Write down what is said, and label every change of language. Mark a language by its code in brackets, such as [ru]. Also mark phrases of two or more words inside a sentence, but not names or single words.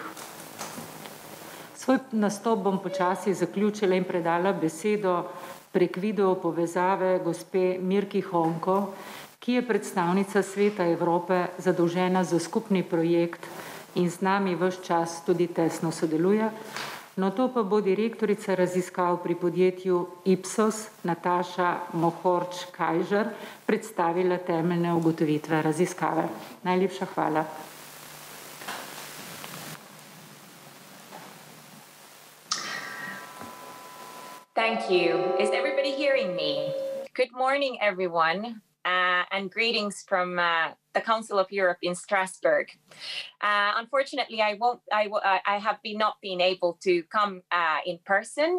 [sl] Svoj nastop bom počasi zaključila in predala besedo prek video povezave gospe Mirki Honko, ki je predstavnica Sveta Evrope zadolžena za skupni projekt in z nami vse čas tudi tesno sodeluje. No to pa bo direktorica raziskav pri podjetju Ipsos, Nataša Mohorč-Kajžar, predstavila temeljne ugotovitve raziskave. Najlepša hvala. [en] Thank you. Is everybody hearing me? Good morning, everyone, and greetings from the Council of Europe in Strasbourg. Unfortunately, I have not been able to come in person.